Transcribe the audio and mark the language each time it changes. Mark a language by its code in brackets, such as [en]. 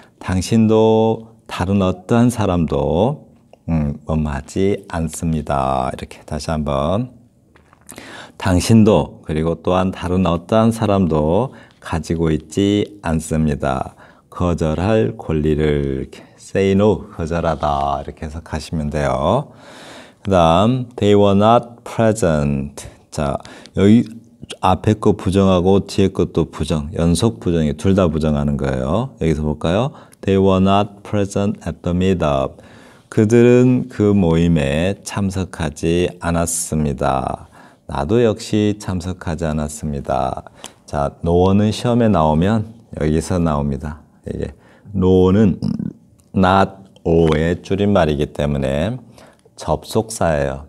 [ko] 당신도 다른 어떠한 사람도 뭐하지 않습니다. 이렇게 다시 한번. 당신도 그리고 또한 다른 어떠한 사람도 가지고 있지 않습니다. 거절할 권리를 이렇게 [en] say no, [ko] 거절하다 이렇게 해석하시면 돼요. 그 다음 [en] they were not present. [ko] 자, 여기 앞에 거 부정하고 뒤에 것도 부정, 연속 부정이 둘 다 부정하는 거예요. 여기서 볼까요? [en] They were not present at the meetup. [ko] 그들은 그 모임에 참석하지 않았습니다. 나도 역시 참석하지 않았습니다. 자, no는 시험에 나오면 여기서 나옵니다. 이게 no는 not o의 줄임말이기 때문에 접속사예요.